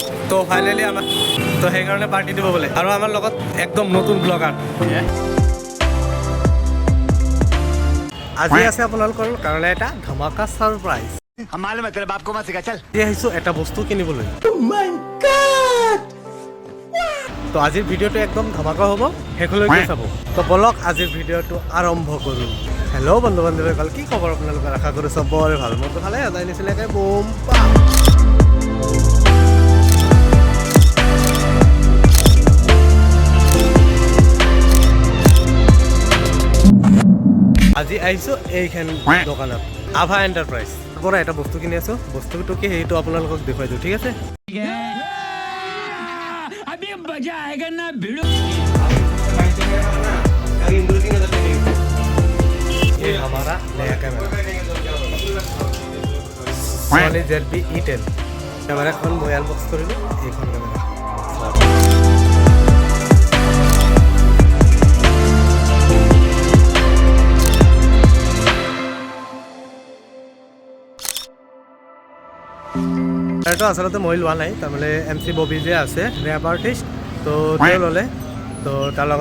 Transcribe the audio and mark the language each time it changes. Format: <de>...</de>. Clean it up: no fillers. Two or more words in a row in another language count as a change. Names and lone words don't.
<as>তো ফাইনালি আমাৰ তো সেইকাৰণে পাৰ্টি দিব বোলে আৰু আমাৰ লগত একদম নতুন ব্লগাৰ আজি আছে আপোনালোকৰ কাৰণে এটা ধমাকা সাৰপ্ৰাইজ</as> <hi>मालूम है तेरे बाप को मत सिखा चल</hi> <as>আহিছো এটা বস্তু কিনিবলৈ তো আজিৰ ভিডিঅ'টো একদম ধমাকা হ'ব শেষলৈকে চাব তো বলক আজিৰ ভিডিঅ'টো আৰম্ভ কৰোঁ হেল্ল' বন্ধু বান্ধৱীসকল কি খবৰ আপোনালোকৰ আশা কৰোঁ চবৰে ভাল মোৰতো ভালে সদায় নিচিনাকৈ বম পাম আজি আহিছোঁ এইখন দোকানত আভা এণ্টাৰপ্ৰাইজ পৰা এটা বস্তু কিনি আছোঁ বস্তুটো কি সেইটো আপোনালোকক দেখুৱাই দিওঁ ঠিক আছে</as> <hi>ये हमारा नया कैमरा</hi> <as>SONY ZV-E10 कैमराখন মই আনবক্স কৰিলোঁ এইখন কেমেৰা এটা আসলে মই লোৱা নাই তাৰমানে MC ববি যে আছে</as> <en>rap artist</en> <as>তো তেওঁ ল'লে তো তাৰ লগত</as>